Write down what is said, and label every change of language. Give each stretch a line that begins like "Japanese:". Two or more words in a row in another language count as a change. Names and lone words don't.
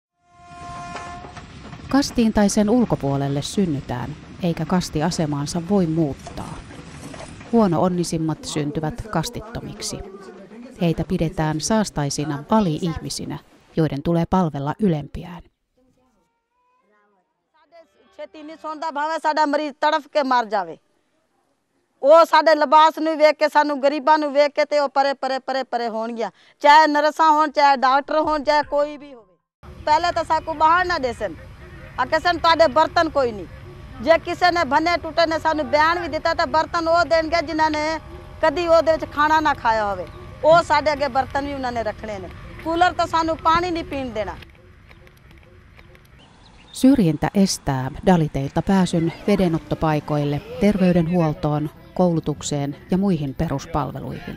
Finnish: Kastiin tai sen ulkopuolelle synnytään, eikä kastiasemaansa voi muuttaa. Huono-onnisimmat syntyvät kastittomiksi. Heitä pidetään saastaisina ali-ihmisinä, joiden tulee palvella ylempiään.
Punjabi: ਉਹ ਸਾਡੇ ਲਿਬਾਸ ਨੂੰ ਵੇਖ ਕੇ ਸਾਨੂੰ ਗਰੀਬਾਂ ਨੂੰ ਵੇਖ ਕੇ ਤੇ ਉਹ ਪਰੇ ਹੋਣਗੀਆਂ ਚਾਹੇ ਨਰਸਾਂ ਹੋਣ ਚਾਹੇ ਡਾਕਟਰ ਹੋਣ ਚਾਹੇ ਕੋਈ ਵੀ ਹੋਵੇ ਪਹਿਲੇ ਤਾਂ ਸਾਕੂ ਬਾਹਰ ਨਾ ਦੇਸਨ ਆ ਕਿਸੇ ਤੁਹਾਡੇ ਬਰਤਨ ਕੋਈ ਨਹੀਂ ਜੇ ਕਿਸੇ ਨੇ ਭੰਨੇ ਟੁੱਟੇ ਨੇ ਸਾਨੂੰ ਬਿਆਨ ਵੀ ਦਿੱਤਾ ਤਾਂ ਬਰਤਨ ਉਹ ਦੇਣਗੇ ਜਿਨ੍ਹਾਂ ਨੇ ਕਦੀ ਉਹਦੇ ਵਿੱਚ ਖਾਣਾ ਨਾ ਖਾਇਆ ਹੋਵੇ ਉਹ ਸਾਡੇ ਅੱਗੇ ਬਰਤਨ ਵੀ ਉਹਨਾਂ ਨੇ ਰੱਖਣੇ ਨੇ ਕੂਲਰ ਤਾਂ ਸਾਨੂੰ ਪਾਣੀ ਨਹੀਂ ਪੀਣ ਦੇਣਾ.
Finnish: Syrjintä estää daliteilta pääsyn vedenottopaikoille, terveydenhuoltoon, koulutukseen ja muihin peruspalveluihin.